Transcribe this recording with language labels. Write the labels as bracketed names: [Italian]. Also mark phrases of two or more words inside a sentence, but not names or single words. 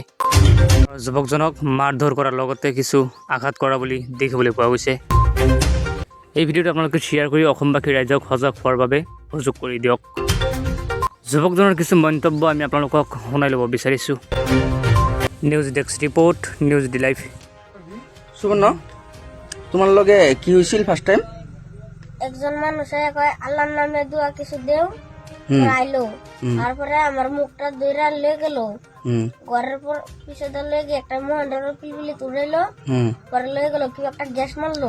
[Assamese] যুৱকজনক মাৰধৰ কৰাৰ লগতে কিছু আঘাত কৰা বুলি দেখিবলৈ পোৱা গৈছে। এই ভিডিঅ'টো আপোনালোকে শ্বেয়াৰ কৰি অসমবাসী ৰাইজক সজাগ হোৱাৰ বাবে সুযোগ কৰি দিয়ক। যুৱকজনৰ কিছু মন্তব্য আমি আপোনালোকক শুনাই ল'ব বিচাৰিছোঁ। [English] news desk report, [Assamese] নিউজ ডি লাইভ। [Bangla] সুবর্ণ, তোমার লগে কি হয়েছিল [English] first time? [Bangla] একজন মানুষে কয় আল্লাহর নামে দোয়া কিছু দেও, আইলো। তারপরে আমার মুখটা দইরা লয়ে গেল, ঘরের পর পিছনে লয়ে গিয়ে একটা মহেন্দ্র পিলপিলি তুড়াইলো, পরে লয়ে গেল কি একটা গ্যাস মারলো।